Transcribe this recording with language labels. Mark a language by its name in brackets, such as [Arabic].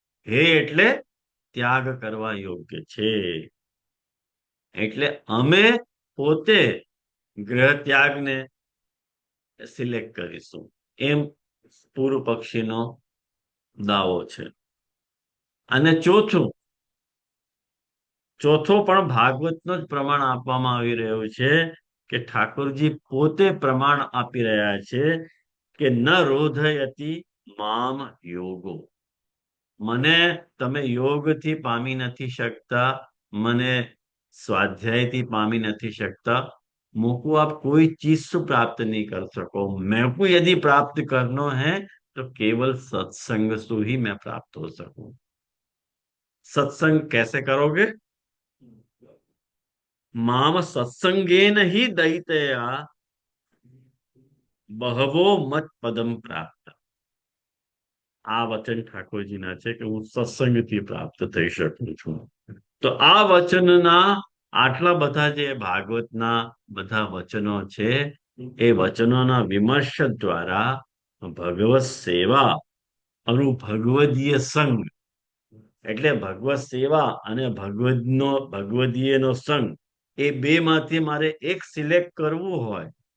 [Gujarati] હે એટલે ત્યાગ કરવા યોગ્ય છે. એટલે અમે પોતે ગ્રહ ત્યાગને સિલેક્ટ કરીશું, એમ પૂર્વ પક્ષીનો દાવો છે. અને ચોથો પણ ભાગવતનો જ પ્રમાણ આપવામાં આવી રહ્યું છે કે ઠાકોરજી પોતે પ્રમાણ આપી રહ્યા છે કે [Sanskrit] ન રોધયતિ મામ યોગો. [Gujarati] મને તમે યોગથી પામી નથી શકતા, મને [Hindi] स्वाध्याय पामी नहीं सकता, मोको आप कोई चीज से प्राप्त नहीं कर सको। मैं को यदि प्राप्त करना है तो केवल सत्संग से ही मैं प्राप्त हो सकूं। सत्संग कैसे करोगे? [Sanskrit] माम सत्संगेन ही दयितया बहवो मत पदम प्राप्त। [Gujarati] आ वचन ठाकुरजीना છે કે હું સત્સંગથી પ્રાપ્ત થઈ શકું છું. તો આ વચનના આટલા બધા જે ભાગવતના બધા વચનો છે એ વચનોના વિમર્શ દ્વારા ભગવત સેવા અને ભગવદીય સંગ એટલે ભગવત સેવા અને ભગવદીયનો સંગ એ બે માંથી મારે એક સિલેક્ટ કરવું હોય